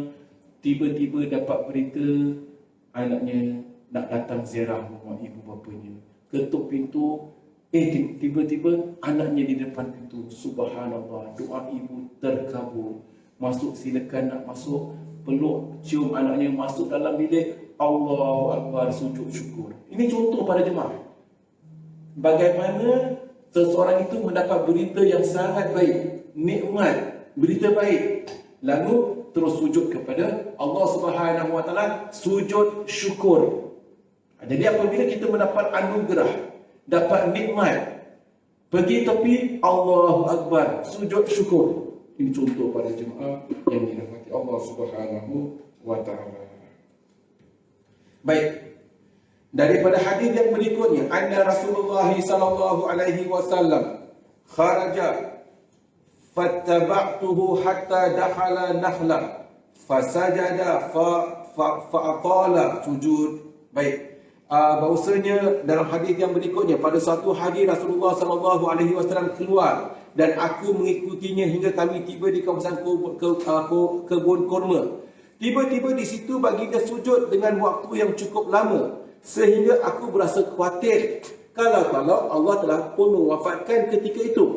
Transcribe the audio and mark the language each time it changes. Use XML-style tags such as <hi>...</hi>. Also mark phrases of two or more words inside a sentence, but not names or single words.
<ms>Tiba-tiba dapat berita anaknya nak datang ziarah rumah ibu bapanya. Ketuk pintu, tiba-tiba anaknya di depan pintu. Subhanallah, doa ibu terkabul. Masuk, silakan nak masuk, peluk, cium anaknya, masuk dalam bilik,</ms> <ar>الله أكبر,</ar> <ms>sujud syukur. Ini contoh para jemaah. Bagaimana seseorang itu mendapat berita yang sangat baik, nikmat, berita baik, lalu terus sujud kepada Allah</ms> <ar>سبحانه وتعالى,</ar> <ms>sujud syukur. Jadi apabila kita mendapat anugerah, dapat nikmat, pergi tepi,</ms> <ar>الله أكبر,</ar> <ms>sujud syukur. Ini contoh para jemaah yang dirahmati Allah</ms> <ar>سبحانه وتعالى.</ar> <ms>Baik. Daripada hadis yang berikutnya,</ms> <ar>أن رسول الله صلى الله عليه وسلم خرج فاتبعته حتى دخل نخلا فسجد فأطال السجود. Baik.</ar> <ms>Bahawasanya dalam hadis yang berikutnya, pada satu hari Rasulullah</ms> <ar>صلى الله عليه وسلم</ar> <ms>keluar dan aku mengikutinya hingga kami tiba di kawasan kebun kurma. Tiba-tiba di situ baginda sujud dengan waktu yang cukup lama, sehingga aku berasa khawatir kalau Allah telah pun mewafatkan ketika itu.</ms>